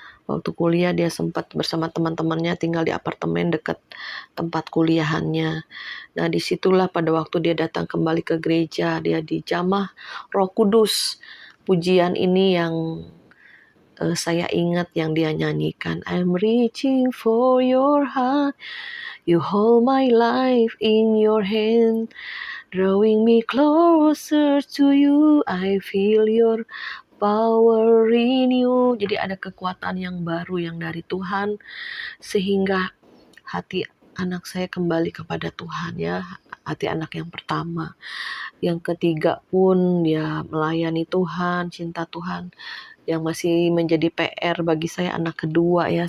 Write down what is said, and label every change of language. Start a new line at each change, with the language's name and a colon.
Indonesian: Waktu kuliah dia sempat bersama teman-temannya tinggal di apartemen dekat tempat kuliahannya. Nah, disitulah pada waktu dia datang kembali ke gereja, dia dijamah Roh Kudus. Pujian ini yang saya ingat yang dia nyanyikan.
English: I'm reaching for your heart, you hold my life in your hand, drawing me closer to you, I feel your power in you.
Indonesian: Jadi ada kekuatan yang baru yang dari Tuhan, sehingga hati anak saya kembali kepada Tuhan ya. Hati anak yang pertama. Yang ketiga pun dia melayani Tuhan, cinta Tuhan. Yang masih menjadi PR bagi saya anak kedua ya.